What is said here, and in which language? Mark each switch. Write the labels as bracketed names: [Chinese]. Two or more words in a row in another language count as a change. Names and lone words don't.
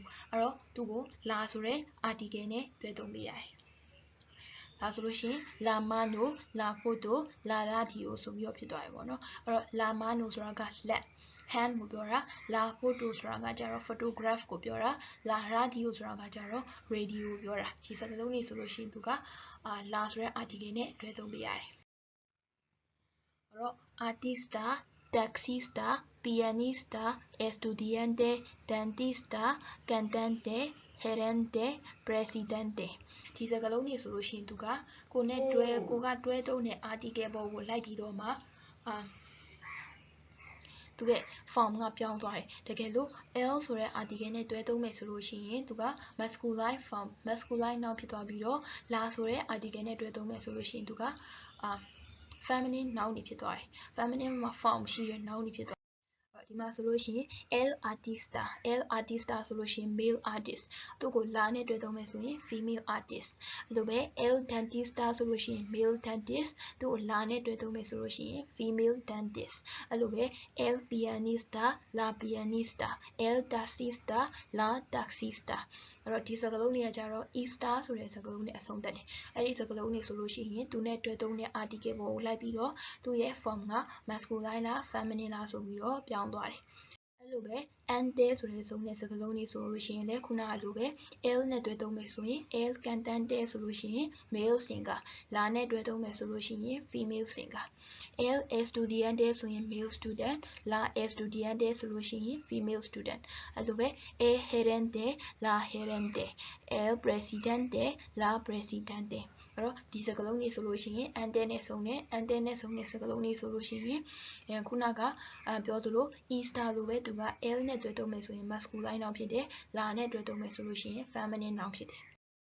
[Burmese] အဲ့တော့သူကို la ဆိုတဲ့ article နဲ့တွဲသုံးပြရတယ်ဒါဆိုလို့ရှိရင် [Spanish] la mano la photo la radio [Burmese] ဆိုပြီးတော့ဖြစ်သွားပြီ ပေါ့နော်အဲ့တော့ [Spanish] la mano [Burmese] ဆိုတာကလက် hand ကိုပြောတာ [Spanish] la photo [Burmese] ဆိုတာကကြတော့ photograph ကိုပြောတာ [Spanish] la radio [Burmese] ဆိုတာကကြတော့ radio ကိုပြောတာဒီစကားလုံးတွေဆိုလို့ရှိရင်သူကla ဆိုတဲ့ article နဲ့တွဲသုံးပြရတယ်အဲ့တော့ [Spanish] artista taxista pianista estudiante dentista cantante gerente presidente [Burmese] ဒီစကားလုံးတွေဆိုလို့ရှိရင်သူကကိုကတွဲသုံးတဲ့ article ပေါ်ကိုလိုက်ပြီးတော့မှ သူက form ကပြောင်းသွားတယ်တကယ်လို့ l ဆိုတဲ့ article နဲ့တွဲသုံးမယ်ဆိုလို့ရှိရင်သူက [English] masculine form masculine noun [Burmese] ဖြစ်သွားပြီးတော့ la ဆိုတဲ့ article နဲ့တွဲသုံးမယ်ဆိုလို့ရှိရင်သူက [English] feminine noun [Burmese] တွေဖြစ်သွားတယ် feminine မှာ form ရှိတဲ့ noun တွေဖြစ်သွားဒီမှာဆိုလို့ရှိရင် [Spanish] el artista [Burmese] ဆိုလို့ရှိရင် male artist သူ့ကို la နဲ့တွဲသုံးမယ်ဆိုရင် [English] female artist [Burmese] အဲ့လိုပဲ [Spanish] el dentista [Burmese] ဆိုလို့ရှိရင် [English] male dentist [Burmese] သူ့ကို la နဲ့တွဲသုံးမယ်ဆိုလို့ရှိရင် [English] female dentist [Burmese] အဲ့လိုပဲ [Spanish] el pianista la pianista el taxista la taxista [Burmese] အဲ့တော့ဒီစကားလုံးတွေကကြ တော့ ista ဆိုတဲ့စကားလုံးနဲ့အဆုံးသတ်တယ်အဲ့ဒီစကားလုံးတွေဆိုလို့ရှိရင်သူနဲ့တွဲသုံးတဲ့ article ပေါ်ကိုလိုက်ပြီးတော့သူ့ရဲ့ form က masculine လား feminine လား ဆိုပြီးတော့ပြောင်းသွားတယ်အဲ့လိုပဲ ante ဆိုတဲ့ဆုံးတဲ့စကားလုံးတွေဆိုလို့ရှိရင်လည်းခုနကလိုပဲ el နဲ့တွဲသုံး မယ်ဆိုရင် [Spanish] el cantante [Burmese] ဆိုလို့ရှိရင် [English] male singer [Burmese] la နဲ့တွဲသုံးမယ်ဆိုလို့ရှိရင် [English] female singer [Spanish] el estudiante [Burmese] ဆိုရင် [English] male student [Spanish] la estudiante [Burmese] ဆိုလို့ရှိရင် [English] female student [Burmese] အဲ့လိုပဲ [Spanish] el gerente la gerente el presidente la presidente [Burmese] အဲ့တော့ဒီစကားလုံးတွေဆိုလို့ရှိရင် ante နဲ့ဆုံးတဲ့စကားလုံးတွေဆိုလို့ရှိရင်ခုနကပြောသလို ista လိုပဲသူက l နဲ့တွဲသုံးမယ်ဆိုရင် [English] masculine noun [Burmese] ဖြစ်တယ် la နဲ့တွဲသုံးမယ်ဆိုလို့ရှိရင် [English] feminine noun [Burmese] ဖြစ်တယ်